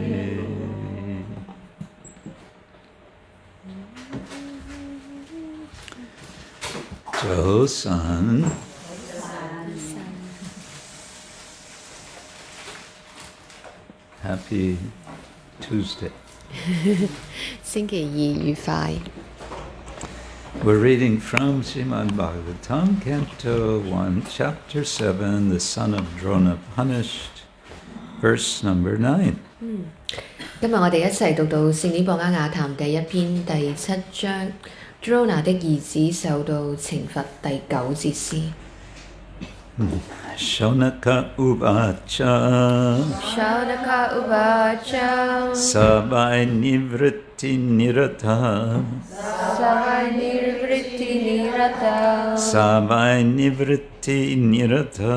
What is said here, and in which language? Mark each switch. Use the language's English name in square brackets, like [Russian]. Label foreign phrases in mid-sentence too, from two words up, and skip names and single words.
[Cantonese] Josan. [English] Happy Tuesday. [Cantonese] 星期二愉快。 [English] We're reading from Śrimad Bhagāvatam, Canto 1, Chapter 7, The Son of Drona Punished, verse number 9. [Cantonese] 今日我哋一齊讀到聖典博雅談第一篇第7章 Drona 的兒子受到懲罰第9節詩。 [Sanskrit] Shaunaka uvacha Shaunaka uvacha Savai nivritti nirata Savai nivritti nirata Savai nivritti nirata